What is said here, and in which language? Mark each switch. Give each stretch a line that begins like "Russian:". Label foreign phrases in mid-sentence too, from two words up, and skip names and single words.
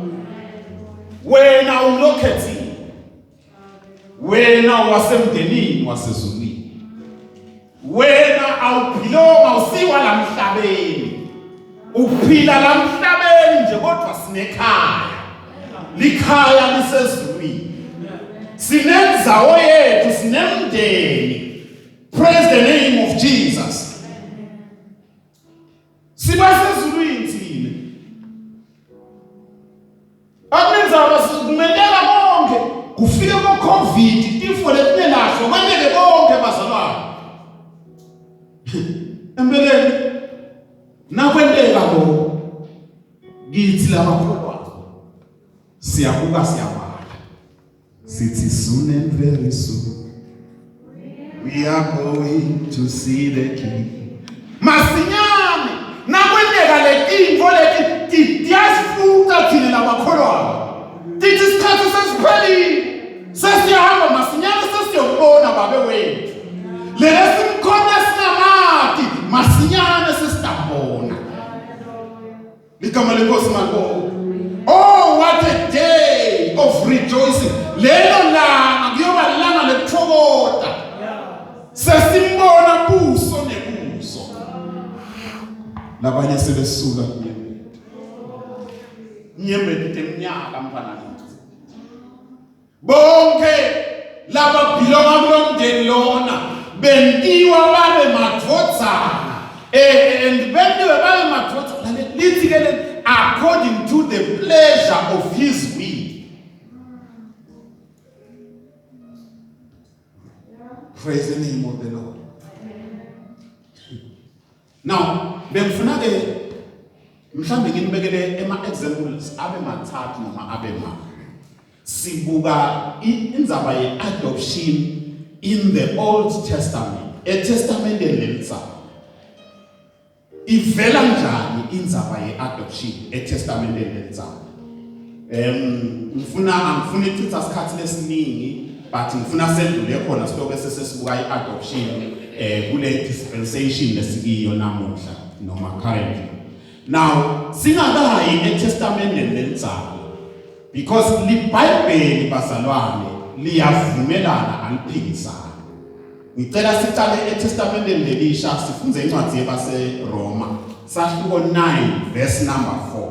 Swati: Wena umlokhethi, wena wasemndenini wasezulwini, wena awuphilonga usiwa la mhlabeni, uphila la mhlabeni nje kodwa sinekhaya. Likhaya lisezulwini. Sinendzawo yethu, sinemndeni.
English: Praise the name of Jesus.
Swati: Sibasezulwini thina. Akunenzaba sikumendela konke. Kufike ko-COVID, tifo letinelahlo, kwendeke konke bazalwane. Empeleni, nakwendeka lo, kithi labakholwayo. Siyabuka siyabala.
English: Sithi soon and very soon we are going to see the King.
Swati: Masinyane nakwendeka letinto leti tiyasifuka thina labakholwayo. Tithi isikhathi sesiphelile. Sesiyahamba masinyane sesiyobona babe wethu. Lesimkhona singamati masinyane sesitambona. Ligama lenkosi malibo.
English: Oh, what a day of rejoicing.
Swati: Lelo langa kuyoba langa lekuthokoza. Sesimbona buso nebuso. Labanye sebesuka kuye. Nyembedite iminyaka mfana kithi. Bonke laba bilonga kulomndeni lona bentiwa babe madvodzana.
English: And
Swati: bendiwe babe madvodzana lithi ke
English: according to the pleasure of his will. Praise the name of the Lord. Now,
Swati: bengifuna ke mhlambe nginibekele examples abe mathathu noma abe ma. Sibuka indzaba ye-adoption
English: in the Old Testament.
Swati: Testament elenza. Ivela njani indzaba ye-adoption Testament elenza. Ngifuna ichitha isikhathi lesiningi but ngifuna sedlule khona sitoke sesibuka i-adoption kule dispensation lesikiyo namuhla noma currently.
English: Now,
Swati: singakayi eTestament elenzayo because liBhayibheli bazalwane liyavumelana aliphikisana. Ngicela sicale eTestament elisha sifunze incwadi yabaseRoma sahluko 9
English: verse number
Swati: 4.